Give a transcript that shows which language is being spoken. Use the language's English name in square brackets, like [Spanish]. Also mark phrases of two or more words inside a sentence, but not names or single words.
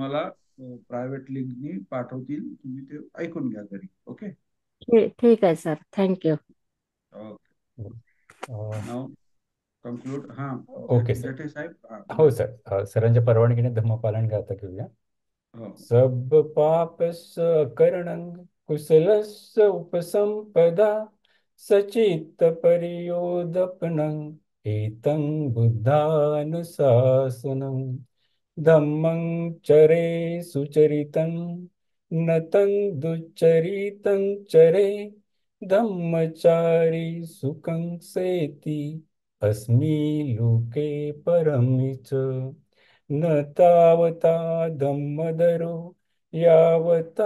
[Marathi] तुम्हाला प्रायव्हेट लिंकनी पाठवतील, तुम्ही ते ऐकून घ्या घरी. ओके. ठीक आहे सर, थँक्यू. ओके, अ, [English] now conclude. हा, [Marathi] ओके सर. जठे साहेब, हा हो बोला. सर, सरांच्या परवानगीने धम्मपालन गाथा घेऊया. हो. [Pali] सब पापस करणं कुशलस्य उपसंपदा सचित्त परियोदपनं एतं बुद्धानुशासनं धम्मं चरे सुचरितं नतं दुच्चरितं चरे धम्मचारी सुखं सेति अस्मि लोके परमि च न तावता धम्मदरो यावता